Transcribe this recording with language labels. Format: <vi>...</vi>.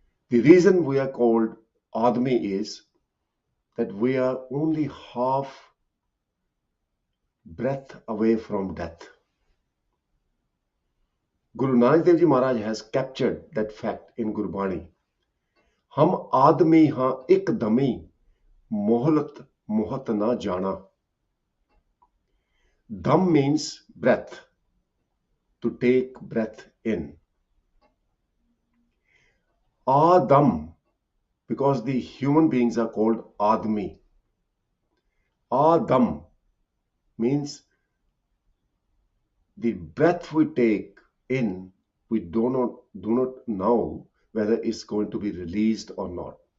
<en>The reason we are called Admi is that we are only half breath away from death. Guru Nanak Dev Ji Maharaj has captured that fact in Gurbani.</en> <pa>हम आदमी हाँ एक दमी मोहलत मोहत ना जाना.</pa> <en>Dam means breath, to take breath in. Adam, because the human beings are called Admi. Adam means the breath we take in, we do not know whether it's going to be released or not.</en>